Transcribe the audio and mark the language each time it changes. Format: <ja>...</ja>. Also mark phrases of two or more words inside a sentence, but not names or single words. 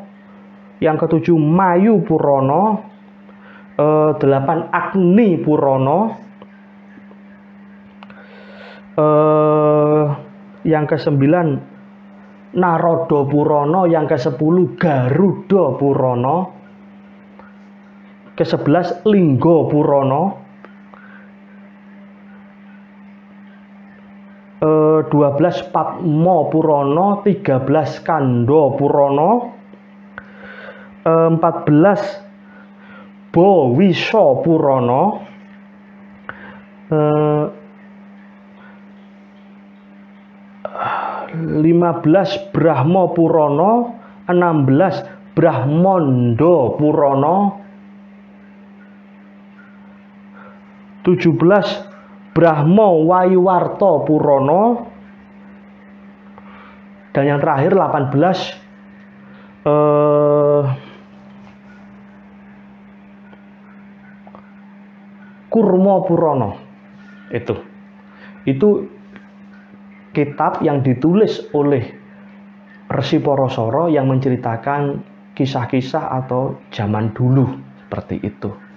<id>Yang ketujuh Mayu Purana. 8 Agni Purana. Yang ke-9 Narada Purana. Yang ke-10 Garuda Purana. Ke-11 Lingga Purana. 12 Padma Purana, 13 Kanda Purana, 14 Bawisa Purana, 15 Brahma Purana, 16 Brahmanda Purana, 17 Brahma Waiwarta Purana, dan yang terakhir 18 Kurma Purana. Itu kitab yang ditulis oleh Resi Parasara yang menceritakan kisah-kisah atau zaman dulu seperti itu.</id>